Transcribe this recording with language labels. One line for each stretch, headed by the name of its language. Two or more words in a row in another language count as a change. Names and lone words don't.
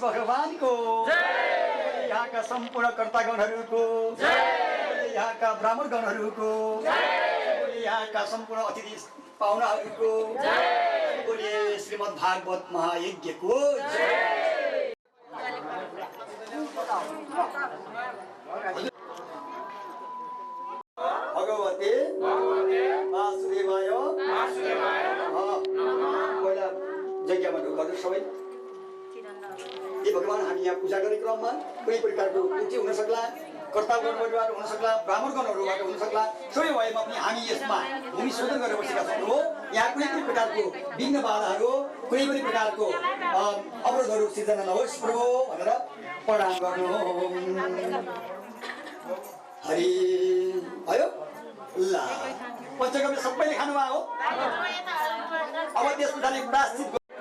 Nepali: भगवान को यहाँका सम्पूर्ण कर्तागणहरूको यहाँका ब्राह्मणगणहरूको यहाँका सम्पूर्ण अतिथि पाहुनाहरूको बोलिए श्रीमद् भागवत महायज्ञको
Sanskrit: भगवते वासुदेवाय
Nepali: पहिला यज्ञमा ढोकाहरू सबै ए भगवान हामी यहाँ पूजा गर्ने क्रममा कुनै प्रकारको त्रुटि हुन सक्ला कर्तागणबाट हुन सक्ला ब्राह्मणगणहरूबाट हुन सक्ला सोही भएमा पनि हामी यसमा भूमि शोधन गरेर बसेका छौँ हो यहाँ कुनै पनि प्रकारको विघ्न बाधाहरू कुनै पनि प्रकारको अवरोधहरू सिर्जना नहोस् प्रभु भनेर प्रणाम गर्नु हरि भयो ल पञ्चगव्य सबैले खानुभयो हो अब त्यस पछाडि प्रायश्चित